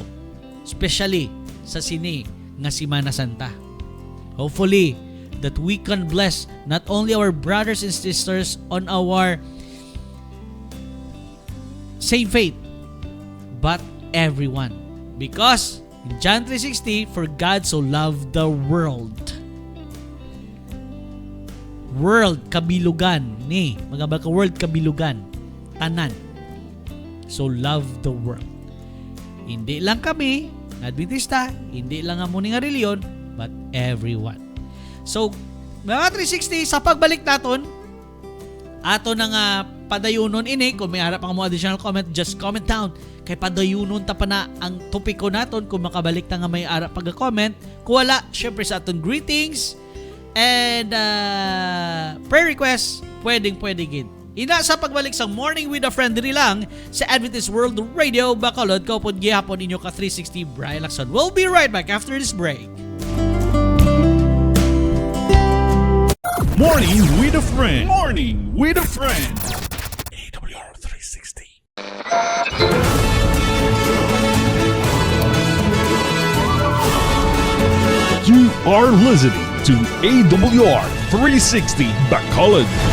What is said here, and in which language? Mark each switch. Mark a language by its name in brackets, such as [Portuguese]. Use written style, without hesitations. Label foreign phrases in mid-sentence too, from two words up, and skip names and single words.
[Hiligaynon] Especially sa sini nga Semana Santa. [English] Hopefully, that we can bless not only our brothers and sisters on our same faith, but everyone. Because In John 3:16, for God so loved the world. World, [Hiligaynon] kabilugan. Ni, mga ka world, kabilugan. Tanan. [English] So love the world. [Hiligaynon] Hindi lang kami, Adventista, hindi lang ang muning nga reliyon, [English] but everyone. So, [Hiligaynon] mga 360, sa pagbalik naton, ato na nga padayunon ini, kung may harap ang mga [English] additional comment, just comment down. [Hiligaynon] Kay padayunon ta pa na ang topiko naton, kung makabalik na nga may harap pag-comment. Kung wala, syempre sa aton [English] greetings and prayer requests, [Hiligaynon] pwede gid. Ina sa pagbalik sa Morning with a Friend diri lang sa Adventist World Radio Bacolod, kaupod gihapon inyo ka 360 Brian Lacson. [English] We'll be right back after this break. Morning with a Friend. Morning with a Friend. AWR 360. You are listening to AWR 360 Bacolod.